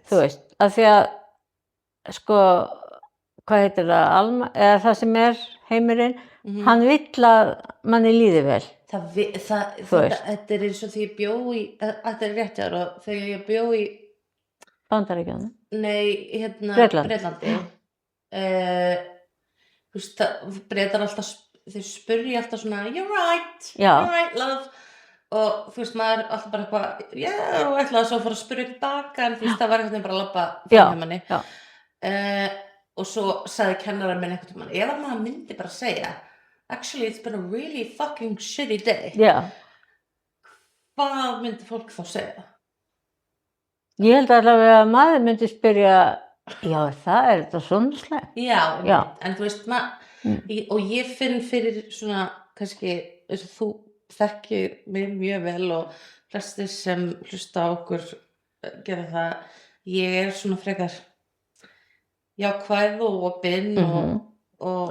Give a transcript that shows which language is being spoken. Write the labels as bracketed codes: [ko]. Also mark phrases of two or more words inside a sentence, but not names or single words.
[is] Þú veist, af því að, sko, hvað heitir það, eða það sem er heimurinn, hann vill að manni líði vel. Þetta er eins og því ég bjó í, þetta er rétt jára, þegar ég bjó í, Bandaríkjunum. nei, Bretland. Bretlandi, þú veist, Bretar alltaf, þau spurja alltaf svona, [en] you're right, love, [is] og þú veist, maður alltaf bara eitthvað, og ætlaði svo að fara að spurja tilbaka, en þú veist, það var eitthvað bara að labba fram hjá manni. Og svo sagði kennarinn minn einhvern tímann, ef maður myndi bara segja, [en] actually it's been a really fucking shitty day. [is] Hvað myndi fólk þá segja? Ég held allavega að maður myndi spyrja, já, það er þetta svona slæmt. Já, en þú veist, og ég finn fyrir svona, kannski, eins og þú þekkir mig mjög vel og flestir sem hlusta á okkur gera það, ég svona frekar jákvæð og opin og